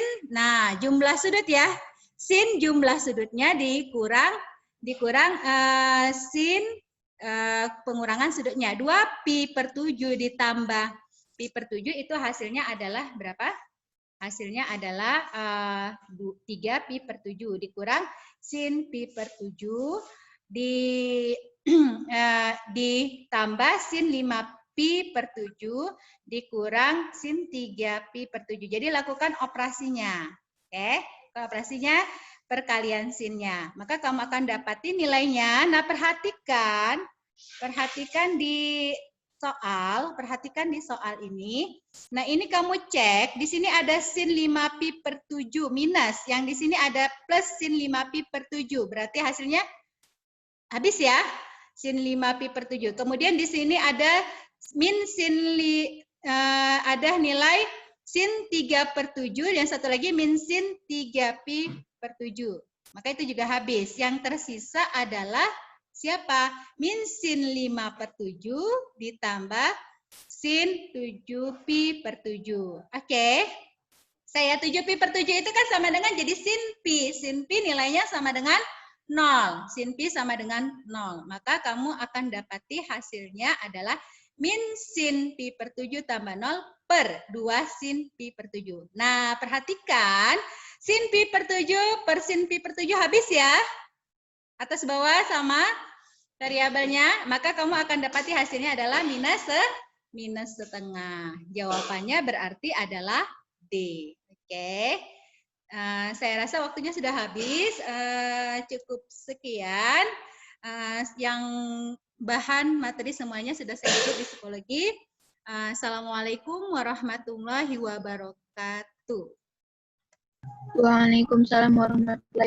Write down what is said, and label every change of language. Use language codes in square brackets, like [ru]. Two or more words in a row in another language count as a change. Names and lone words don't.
[id] Nah, jumlah sudut ya. Sin jumlah sudutnya dikurang sin pengurangan sudutnya. 2 pi per 7 ditambah pi per 7 itu hasilnya adalah berapa? Hasilnya adalah 3 pi per 7 dikurang sin pi per 7 ditambah sin 5 pi per 7 dikurang sin 3 pi per 7. Jadi lakukan operasinya. Oke, operasinya perkalian sinnya. Maka kamu akan dapati nilainya. Nah, perhatikan di soal ini. Nah, ini kamu cek, di sini ada sin 5 pi per 7 minus, yang di sini ada plus sin 5 pi per 7. Berarti hasilnya habis ya, sin 5 pi per 7. Kemudian di sini ada min sin ada nilai sin 3/7, yang satu lagi min sin 3pi/7. Maka itu juga habis. Yang tersisa adalah siapa? Min sin 5/7 ditambah sin 7pi/7. Oke. Saya 7pi/7 itu kan sama dengan jadi sin pi. Sin pi nilainya sama dengan 0. Sin pi sama dengan 0. Maka kamu akan dapati hasilnya adalah min sin pi/7 tambah 0 per 2 sin pi/7. Nah, perhatikan sin pi/7 per sin pi/7 habis ya. Atas bawah sama variabelnya, maka kamu akan dapati hasilnya adalah minus setengah. Jawabannya berarti adalah D. Oke. Saya rasa waktunya sudah habis. Cukup sekian. Yang bahan materi semuanya sudah saya tulis di psikologi. [ar] السلام عليكم ورحمة الله وبركاته. وعليكم السلام ورحمة الله وبركاته.